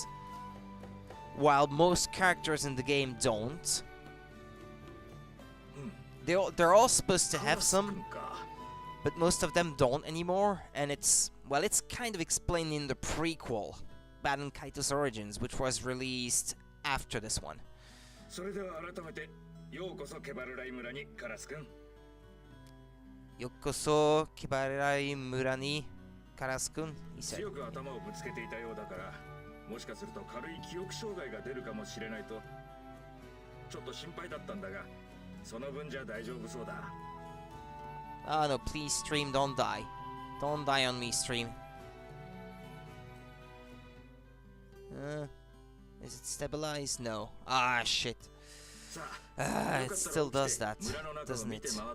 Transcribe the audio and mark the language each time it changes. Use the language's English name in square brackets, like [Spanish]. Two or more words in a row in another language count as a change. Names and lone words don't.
[English] While most characters in the game don't. They're all supposed to have some, but most of them don't anymore, and it's kind of explained in the prequel, Baten Kaitos Origins, which was released after this one. [Japanese] ようこそ ケバルライ 村 に カラス くん. ようこそ ケバルライ 村 に カラス くん, [English] he said. [Japanese] 強く頭をぶつけていたようだから、もしかすると軽い記憶障害が出るかもしれないと、ちょっと心配だったんだが、その分じゃ大丈夫そうだ。 [English] Ah, no, please stream, don't die. Don't die on me, stream. Is it stabilized? No. Ah, shit. It still does that, doesn't it?